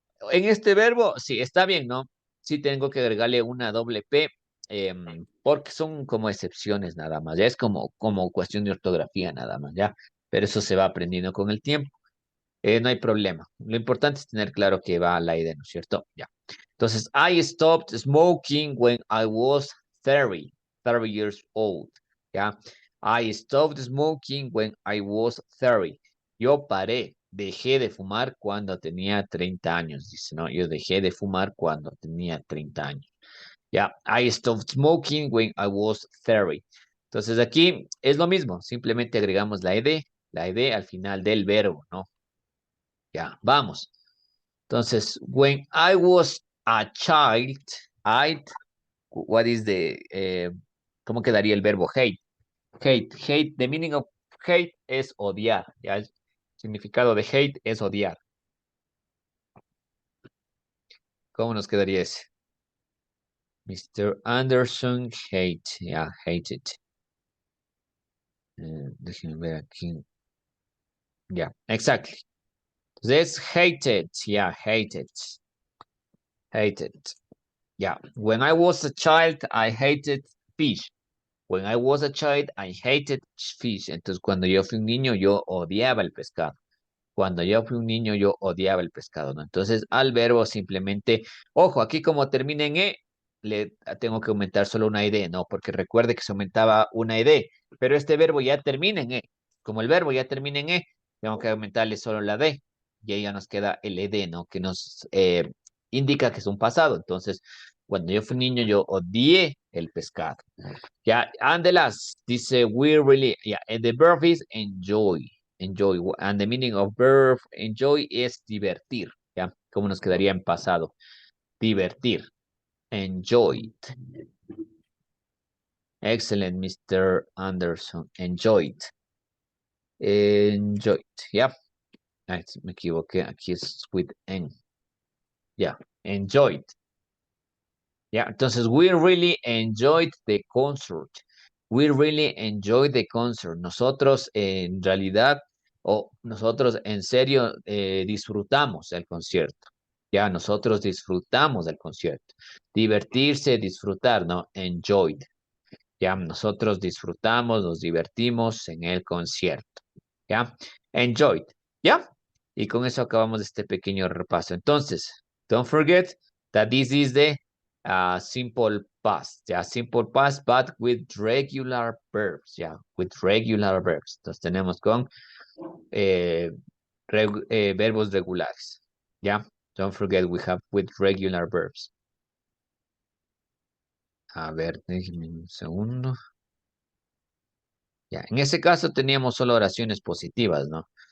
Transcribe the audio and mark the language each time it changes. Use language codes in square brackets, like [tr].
[es] En este verbo, sí, está bien, ¿no? Sí tengo que agregarle una doble P, porque son como excepciones nada más. Ya es como cuestión de ortografía nada más, ¿ya? Pero eso se va aprendiendo con el tiempo. No hay problema. Lo importante es tener claro que va la idea, ¿no es cierto? Ya. [en] Entonces, I stopped smoking when I was 30 years old. ¿Ya? I stopped smoking when I was 30. [es] Yo paré, dejé de fumar cuando tenía 30 años, dice, ¿no? Yo dejé de fumar cuando tenía 30 años. [en] Ya, I stopped smoking when I was 30. [es] Entonces aquí es lo mismo, simplemente agregamos la ed al final del verbo, ¿no? Ya, vamos. Entonces, [en] when I was a child, what is [es] ¿cómo quedaría el verbo [en] hate? [es] Hate, [en] the meaning of hate [es] es odiar, ya, el significado de hate es odiar. ¿Cómo nos quedaría ese? Mr. Anderson, hate, ya, hated. Déjenme ver aquí. Ya, exactly. [en] This hated, yeah, hated. Yeah, when I was a child, I hated fish. When I was a child, I hated fish. [es] Entonces, cuando yo fui un niño, yo odiaba el pescado. Cuando yo fui un niño, yo odiaba el pescado, ¿no? Entonces, al verbo simplemente, ojo, aquí como termina en E, le tengo que aumentar solo una ed, ¿no? Porque recuerde que se aumentaba una ed, pero este verbo ya termina en E. Como el verbo ya termina en E, tengo que aumentarle solo la D. Y ahí ya nos queda el ed, ¿no? Que nos indica que es un pasado. Entonces, cuando yo fui un niño, yo odié el pescado. [en] Ya, and the last, dice, we really, yeah, and the verb is enjoy. Enjoy. And the meaning of verb enjoy [es] es divertir. [en] ¿Ya? [es] ¿Cómo nos quedaría en pasado? Divertir. Enjoyed. [en] Excellent, Mr. Anderson. Enjoyed. Enjoyed. Yeah. [es] Me equivoqué. Aquí es [en] with N. Yeah. Enjoyed. Yeah. [es] Entonces, [en] we really enjoyed the concert. We really enjoyed the concert. [es] Nosotros en realidad, o nosotros en serio disfrutamos el concierto. Ya, nosotros disfrutamos del concierto. Divertirse, disfrutar, ¿no? Enjoyed. Ya, nosotros disfrutamos, nos divertimos en el concierto. ¿Ya? Enjoyed. ¿Ya? Y con eso acabamos este pequeño repaso. Entonces, [en] don't forget that this is the simple past. ¿Ya? Simple past, but with regular verbs. ¿Ya? With regular verbs. [es] Entonces tenemos con eh, verbos regulares. [en] ¿Ya? Don't forget we have with regular verbs. [es] A ver, déjenme un segundo. Ya, en ese caso teníamos solo oraciones positivas, ¿no?